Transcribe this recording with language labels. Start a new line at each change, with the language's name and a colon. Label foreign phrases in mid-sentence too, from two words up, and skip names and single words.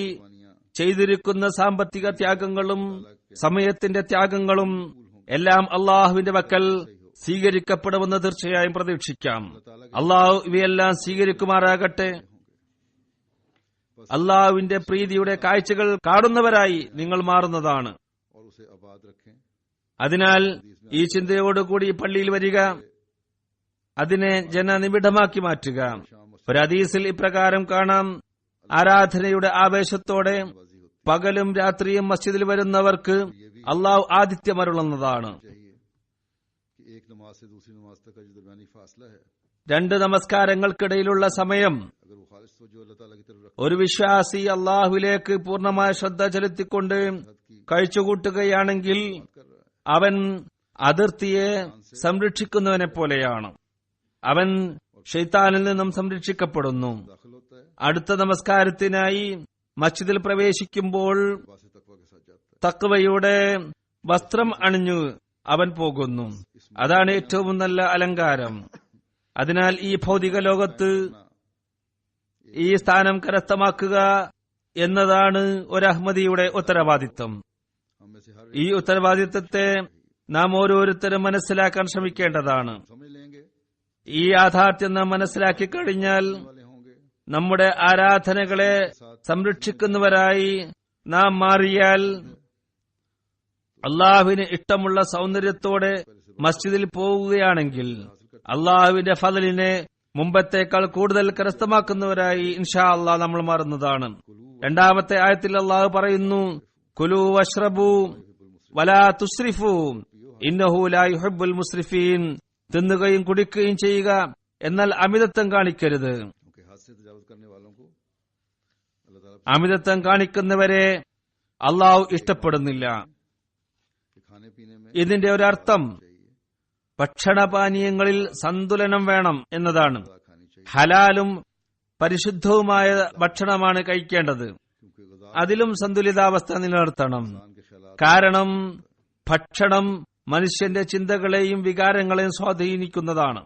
Urdu: कुर्बानियां
Malayalam: ചെയ്തിരിക്കുന്ന സാമ്പത്തിക ത്യാഗങ്ങളും സമയത്തിന്റെ ത്യാഗങ്ങളും എല്ലാം അള്ളാഹുവിന്റെ പക്കൽ സ്വീകരിക്കപ്പെടുമെന്ന് തീർച്ചയായും പ്രതീക്ഷിക്കാം. അള്ളാഹു ഇവയെല്ലാം സ്വീകരിക്കുമാറാകട്ടെ. അള്ളാഹുവിന്റെ പ്രീതിയുടെ കാഴ്ചകൾ കാണുന്നവരായി നിങ്ങൾ മാറുന്നതാണ്.
Urdu: اور اسے آباد رکھیں.
Malayalam: അതിനാൽ ഈ ചിന്തയോടുകൂടി പള്ളിയിൽ വരിക, അതിനെ ജനനിബിഡമാക്കി മാറ്റുക. ഒരു ഹദീസിൽ ഇപ്രകാരം കാണാം: ആരാധനയുടെ ആവേശത്തോടെ പകലും രാത്രിയും മസ്ജിദിൽ വരുന്നവർക്ക് അള്ളാഹു ആതിഥ്യമരുളുന്നതാണ്.
Urdu: چاہیے کہ ایک نماز سے دوسری نماز تک کا جو درمیانی فاصلہ ہے,
Malayalam: രണ്ട് നമസ്കാരങ്ങൾക്കിടയിലുള്ള സമയം
Urdu: اگر وہ خالص توجہ اللہ تعالیٰ کی طرف رکھ
Malayalam: ഒരു വിശ്വാസി അള്ളാഹുവിലേക്ക് പൂർണ്ണമായ ശ്രദ്ധ ചെലുത്തിക്കൊണ്ട് കഴിച്ചുകൂട്ടുകയാണെങ്കിൽ
Urdu: کر رہا ہے,
Malayalam: അവൻ അതിർത്തിയെ സംരക്ഷിക്കുന്നവനെ പോലെയാണ്. അവൻ ഷെയ്ത്താനിൽ നിന്നും സംരക്ഷിക്കപ്പെടുന്നു.
Urdu: داخل ہوتا ہے,
Malayalam: അടുത്ത നമസ്കാരത്തിനായി മസ്ജിദിൽ പ്രവേശിക്കുമ്പോൾ
Urdu: پاس تقویٰ کے ساتھ جاتا ہے.
Malayalam: തഖ്വയുടെ വസ്ത്രം അണിഞ്ഞു അവൻ പോകുന്നു. അതാണ് ഏറ്റവും നല്ല അലങ്കാരം. അതിനാൽ ഈ ഭൗതിക ലോകത്ത് ഈ സ്ഥാനം കരസ്ഥമാക്കുക എന്നതാണ് ഒരു അഹ്മദിയുടെ ഉത്തരവാദിത്വം.
Urdu: ہم میں سے ہر
Malayalam: ഈ ഉത്തരവാദിത്വത്തെ നാം ഓരോരുത്തരും മനസ്സിലാക്കാൻ ശ്രമിക്കേണ്ടതാണ്.
Urdu: سمجھ لیں گے
Malayalam: ഈ യാഥാർത്ഥ്യം നാം മനസ്സിലാക്കി കഴിഞ്ഞാൽ
Urdu: والے ہوں گے,
Malayalam: നമ്മുടെ ആരാധനകളെ സംരക്ഷിക്കുന്നവരായി നാം മാറിയാൽ അള്ളാഹുവിന് ഇഷ്ടമുള്ള സൗന്ദര്യത്തോടെ മസ്ജിദിൽ പോവുകയാണെങ്കിൽ അള്ളാഹുവിന്റെ ഫദലിനെ മുമ്പത്തേക്കാൾ കൂടുതൽ കരസ്ഥമാക്കുന്നവരായി
Arabic: إن شاء الله
Malayalam: നമ്മൾ മാറുന്നതാണ്. രണ്ടാമത്തെ ആയത്തിൽ അള്ളാഹു പറയുന്നു:
Arabic: كلوا واشربوا ولا تسرفوا إنه لا يحب المسرفين.
Malayalam: തിന്നുകയും കുടിക്കുകയും ചെയ്യുക, എന്നാൽ അമിതത്വം കാണിക്കരുത്.
Urdu: کیونکہ ہاتھ سے تجاوز کرنے والوں کو اللہ تعالیٰ
Malayalam: അമിതത്വം കാണിക്കുന്നവരെ അള്ളാഹു ഇഷ്ടപ്പെടുന്നില്ല.
Urdu: کے کھانے پینے میں
Malayalam: ഇതിന്റെ ഒരർത്ഥം
Urdu: चाहिए,
Malayalam: ഭക്ഷണപാനീയങ്ങളിൽ സന്തുലനം വേണം എന്നതാണ്.
Urdu: غذا کھانی چاہیے,
Malayalam: ഹലാലും പരിശുദ്ധവുമായ ഭക്ഷണമാണ് കഴിക്കേണ്ടത്.
Urdu: کیونکہ غذا
Malayalam: അതിലും സന്തുലിതാവസ്ഥ നിലനിർത്തണം.
Urdu: انسان کے خیالات
Malayalam: കാരണം ഭക്ഷണം മനുഷ്യന്റെ ചിന്തകളെയും വികാരങ്ങളെയും സ്വാധീനിക്കുന്നതാണ്.